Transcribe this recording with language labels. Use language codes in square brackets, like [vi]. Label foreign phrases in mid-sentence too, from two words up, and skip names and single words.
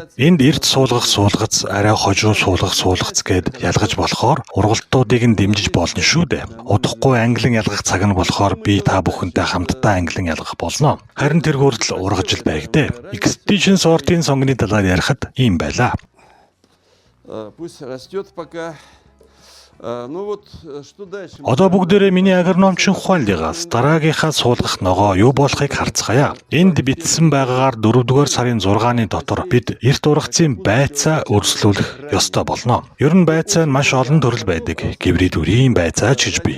[mn] Энд эрт суулгах суулгац, арай хожуу суулгах суулгац гэд ялгаж болохоор ургалтуудыг нь дэмжиж болно шүү дээ. Удахгүй англин ялгах цаг нь болохоор би та бүхэнтэй хамтдаа англин ялгах болно. Харин тэр хүртэл ургаж л байг дээ. Expedition сортын сонгоны талаар ярихад ийм байлаа. [ru] Пусть растет пока. [mn] Одоо бүгдээрээ миний агрономчин ухааллыгаас дараагийнхаа суулгах ногоо юу болохыг харцгаая. Энд бичсэн байгаагаар 4-р сарын 6-ны дотор бид эрт ургацын байцаа өрсөлдүүлэх ёстой болно. Ер нь байцаа нь маш олон төрөл байдаг. Гибрид үрийн байцаа ч гэж бий.